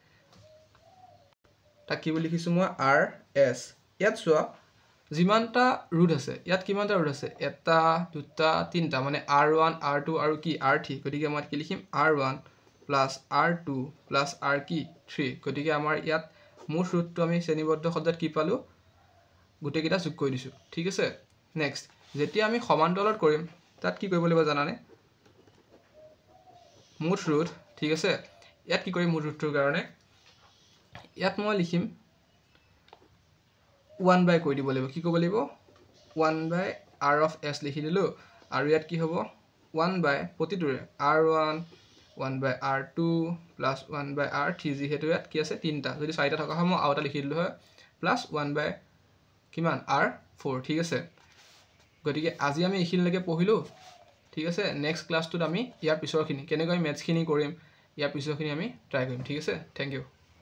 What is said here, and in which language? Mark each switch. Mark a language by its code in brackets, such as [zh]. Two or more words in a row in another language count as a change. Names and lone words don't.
[as] তাক কি বুলি লিখিছো মই rs ইয়াত চোৱা যিমানটা ৰুট আছে ইয়াত কিমানটা ৰুট আছে এটা দুটা তিনটা মানে r1 r2 আৰু কি r3 গতিকে মই কি লিখিম r1 plus r2 plus r3 গতিকে আমাৰ ইয়াত মুঠ ৰুটটো আমি শ্ৰেণীবদ্ধ সজ্জাত কি পালো গুটেকিটা যোগ কৰি দিছো ঠিক আছে নেক্সট যেতিয়া আমি সমান্তৰালত কৰিম তাত কি কৰিব লাগিব জানানে মুঠ ৰুট ঠিক আছে ইয়াত কি কৰিম মুঠ ৰুটৰ কাৰণে ইয়াত মই লিখিম 1 by কৈ দিব লাগিব কি ক'ব লাগিব 1 by r of s লিখি দিলো আৰু ইয়াত কি হ'ব 1 by প্ৰতিটোৰে r1 1 by r2 plus 1 by r3 যেহেতু ইয়াত কি আছে তিনটা যদি চাৰিটা থকা হয় মই আউটা লিখি দিলো হয় plus 1 by কিমান r4 ঠিক আছে গতিকে আজি আমি এইখিনিলৈকে পঢ়িলো ঠিক আছে নেক্সট ক্লাছটোত আমি ইয়াৰ পিছৰখিনি কেনেকৈ মেথছখিনি কৰিম ইয়াৰ পিছৰখিনি আমি ট্ৰাই কৰিম ঠিক আছে [en] thank you